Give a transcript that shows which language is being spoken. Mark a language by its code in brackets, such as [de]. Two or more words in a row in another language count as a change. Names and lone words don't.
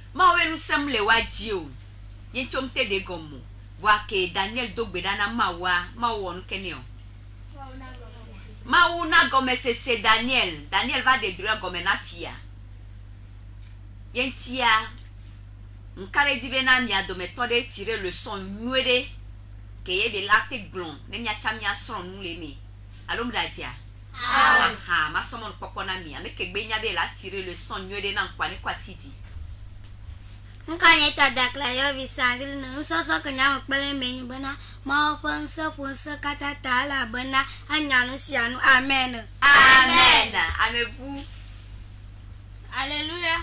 [ee] Mawu ƒe ŋusẽ le wa dzi o. Ye tso te ɖe gɔme. Vɔa ke Daniel do gbe ɖa na Mawua, Mawu wɔ nuke nɛ o. Mawu na gɔmesese. Mawu na gɔmesese Daniel. Daniel va ɖe drẽ gɔme na fia. Ye ŋutia, nka ɖe di be na mia dometɔ ɖe [fr] tire leçon [ee] nyuie ɖe ke ye be la te gblɔ ne miatsa miasrɔ̃ nu le me. Alo m ɖe adia? Masɔmɔ nukpɔkpɔ na mi. Ame ke gbe nya be la [fr] tire leçon [ee] nyuie ɖe na ŋkua ne kɔ asi di. Nka nye ta dakla yɔ vi sandri ne nusɔsɔ ke nya me kpele menyu bena Mawu ƒe ŋusẽ ƒo ŋusẽ katã ta elabena anya nu sia nu. Amen. Amen. Amebu. Alléluia.